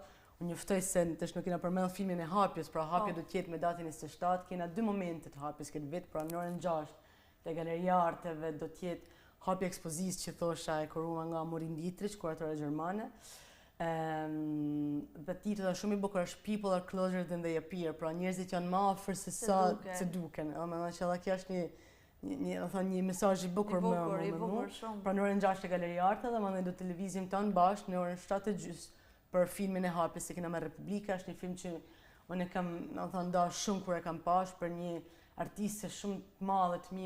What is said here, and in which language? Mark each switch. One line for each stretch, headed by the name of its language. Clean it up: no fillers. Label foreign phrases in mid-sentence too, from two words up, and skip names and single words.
Albanian: Unë njoftoj se tash nuk kena përmend filmin e hapjes, pra hapja do të jetë me datën 27. Kena 2 momente të hapjes këtë vit, pra në orën 6 te Galeria e Arteve do të jetë hapja ekspozitës që thosha e kuruar nga Morin Dietrich, kuratora gjermane. Dhe titulli shumë i bukur është
English: People are closer than they appear,
Albanian: pra njerëzit janë më afër se sa se duken. Domethënë që edhe kjo është një mesazh i bukur më shumë. Pra në orën 6 te Galeria e Arteve dhe mandej do të lëvizim tonë bashkë në orën 7:30 për filmin e hapjes që kena me Republika. Është një film që unë e kam dash shumë kur e kam pash për një artiste shumë të madhe të